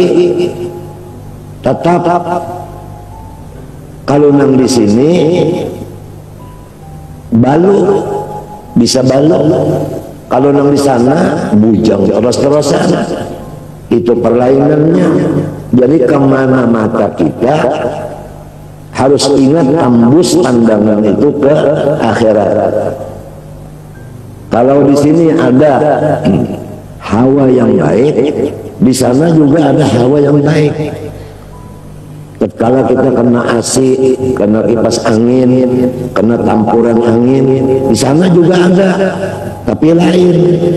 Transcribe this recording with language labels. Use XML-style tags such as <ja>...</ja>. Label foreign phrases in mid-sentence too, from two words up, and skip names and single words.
<bjn>Tetap kalau nang di sini balu bisa balu, kalau nang di sana bujang terus-terusan.</bjn> <id>Itu perlainannya. Jadi kemana mata kita harus ingat tembus pandangan itu ke akhirat. Kalau di sini ada hawa yang baik, di sana juga ada hawa yang baik. Kalau kita kena AC, kena kipas angin, kena tampuran angin, di sana juga ada, tapi lain.</id>